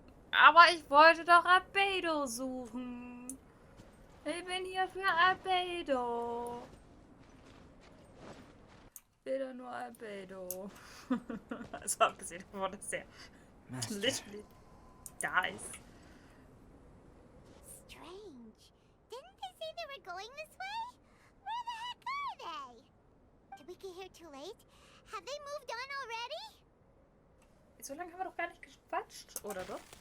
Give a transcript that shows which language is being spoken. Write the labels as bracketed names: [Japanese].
[German] Aber ich wollte doch Albedo suchen. Ich bin hier für Albedo. Ich will doch nur Albedo. Also abgesehen davon, dass er literally da ist. [English] Strange. Didn't they say they were going this way? Where the heck are they? Did we get here too late? Have they moved on already? [German] So lange haben wir doch gar nicht gequatscht, oder doch?